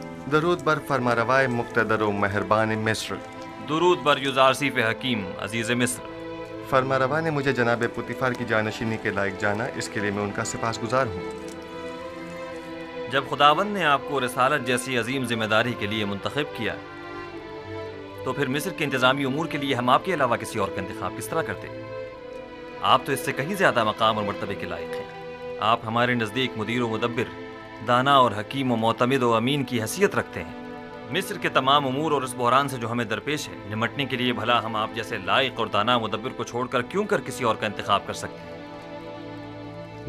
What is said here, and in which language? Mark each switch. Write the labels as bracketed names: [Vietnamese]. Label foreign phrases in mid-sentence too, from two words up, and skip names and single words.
[Persian] درود بر فرمانروای مقتدر و مہربان مصر. درود بر یوزارسیف حکیم عزیز مصر. [Urdu] فرمانروا نے مجھے جناب پوتیفار کی جانشینی کے لائق جانا، اس کے لیے میں ان کا سپاسگزار ہوں. جب خداوند نے آپ کو رسالت جیسی عظیم ذمہ داری کے لیے منتخب کیا تو پھر مصر کے انتظامی امور کے لیے ہم آپ کے علاوہ کسی اور کا انتخاب کس طرح کرتے؟ آپ تو اس سے کہیں زیادہ مقام اور مرتبے کے لائق ہیں. آپ ہمارے نزدیک مدیر و مدبر، دانا اور حکیم و معتمد و امین کی حیثیت رکھتے ہیں. مصر کے تمام امور اور اس بحران سے جو ہمیں درپیش ہے نمٹنے کے لیے بھلا ہم آپ جیسے لائق اور دانا مدبر کو چھوڑ کر کیوں کر کسی اور کا انتخاب کر سکتے ہیں؟